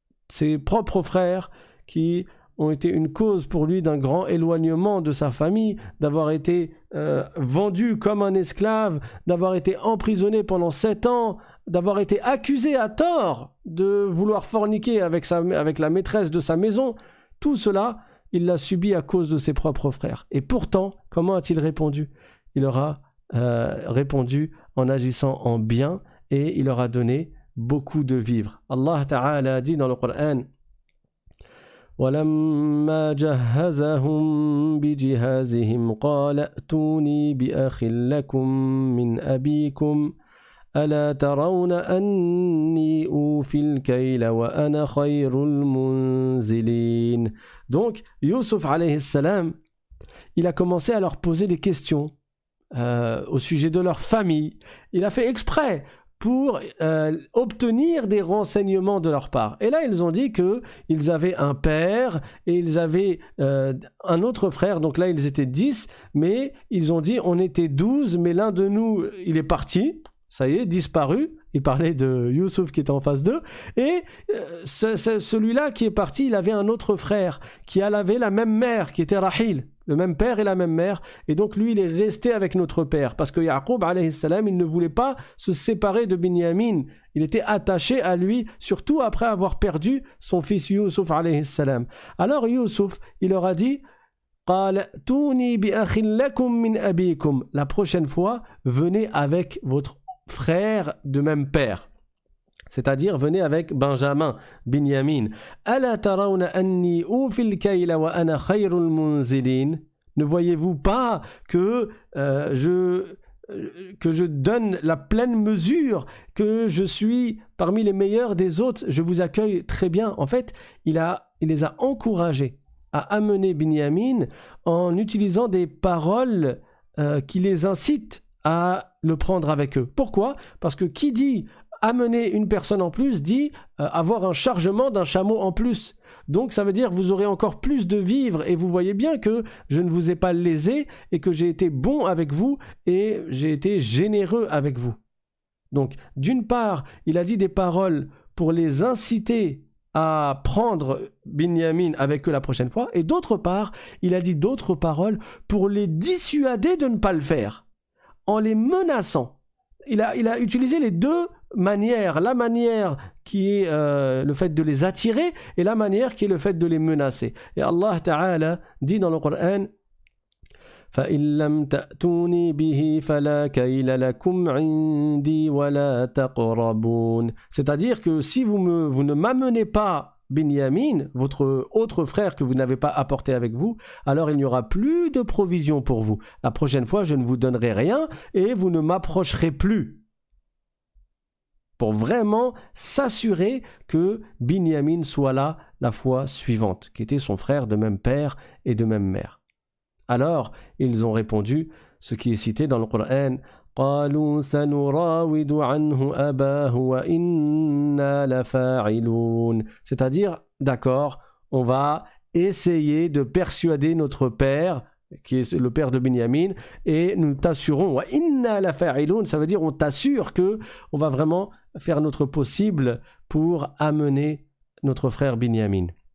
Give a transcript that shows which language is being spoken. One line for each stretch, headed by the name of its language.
French: Ses propres frères qui ont été une cause pour lui d'un grand éloignement de sa famille, d'avoir été vendu comme un esclave, d'avoir été emprisonné pendant 7 ans, d'avoir été accusé à tort de vouloir forniquer avec la maîtresse de sa maison. Tout cela, il l'a subi à cause de ses propres frères. Et pourtant, comment a-t-il répondu? Il leur a répondu en agissant en bien et il leur a donné beaucoup de vivres. Allah Ta'ala a dit dans le Coran
Arabic: وَلَمَّا جَهَّزَهُم بِجِهَازِهِمْ قَالَ ائْتُونِي بِأَخٍ لَكُم مِّنْ أَبِيكُمْ أَلَا تَرَوْنَ أَنِّي أُوفِي الْكَيْلَ وَأَنَا خَيْرُ الْمُنزِلِينَ.
French: Donc, Youssouf alayhi salam, il a commencé à leur poser des questions au sujet de leur famille. Il a fait exprès pour obtenir des renseignements de leur part. Et là, ils ont dit qu'ils avaient un père et ils avaient un autre frère. Donc là, ils étaient 10, mais ils ont dit on était 12, mais l'un de nous, il est parti. Ça y est, disparu. Il parlait de Youssouf qui était en face d'eux. Et celui-là qui est parti, il avait un autre frère qui avait la même mère, qui était Rahil. Le même père et la même mère. Et donc lui, il est resté avec notre père. Parce que Yaqub, alayhi salam, il ne voulait pas se séparer de Binyamin. Il était attaché à lui, surtout après avoir perdu son fils Youssouf, alayhi salam. Alors Youssouf, il leur a dit
Arabic: قال توني بأخ لكم من أبيكم.
French: La prochaine fois, venez avec votre frère de même père, c'est-à-dire venez avec Benjamin, Binyamin.
Arabic: ألا ترون أني أوفي الكيل وأنا خير المنزلين.
French: Ne voyez-vous pas que je donne la pleine mesure, que je suis parmi les meilleurs des autres, je vous accueille très bien. En fait, il les a encouragés à amener Binyamin en utilisant des paroles qui les incitent à le prendre avec eux. Pourquoi? Parce que qui dit amener une personne en plus dit avoir un chargement d'un chameau en plus. Donc ça veut dire vous aurez encore plus de vivres et vous voyez bien que je ne vous ai pas lésé et que j'ai été bon avec vous et j'ai été généreux avec vous. Donc d'une part, il a dit des paroles pour les inciter à prendre Binyamin avec eux la prochaine fois, et d'autre part, il a dit d'autres paroles pour les dissuader de ne pas le faire, en les menaçant. Il a utilisé les deux manières, la manière qui est le fait de les attirer et la manière qui est le fait de les menacer. Et Allah Ta'ala dit dans le Coran
Arabic: فَإِن لَّمْ تَأْتُونِي بِهِ فَلَا كَيْلَ لَكُمْ عِندِي وَلَا تَقْرَبُونَ.
French: C'est-à-dire que si vous ne m'amenez pas Binyamin, votre autre frère que vous n'avez pas apporté avec vous, alors il n'y aura plus de provision pour vous. La prochaine fois, je ne vous donnerai rien et vous ne m'approcherez plus. Pour vraiment s'assurer que Binyamin soit là la fois suivante, qui était son frère de même père et de même mère. Alors, ils ont répondu, ce qui est cité dans le Coran,
Arabic: قالوا سنراود عنه أباه وإنا لفاعلون.
French: C'est-à-dire, d'accord, on va essayer de persuader notre père, qui est le père de Binyamin, et nous t'assurons,
Arabic: wa inna la fa'ilun,
French: ça veut dire on t'assure que on va vraiment faire notre possible pour amener notre frère Binyamin.